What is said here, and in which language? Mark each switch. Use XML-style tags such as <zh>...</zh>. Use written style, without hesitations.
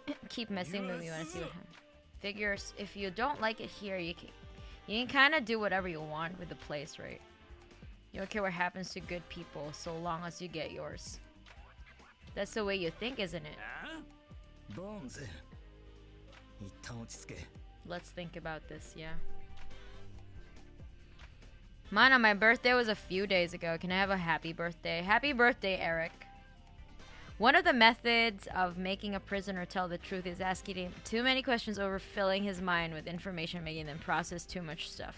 <en>Keep messing with me when I see what happens. Figures, if you don't like it here, you can kind of do whatever you want with the place, right? You don't care what happens to good people so long as you get yours. That's the way you think, isn't it?</en> <ja>ボーンズ一旦落ち着け</ja> <en>Let's think about this, yeah. Mana, my birthday was a few days ago. Can I have a happy birthday? Happy birthday, Eric. One of the methods of making a prisoner tell the truth is asking him too many questions, overfilling his mind with information, making them process too much stuff.</en>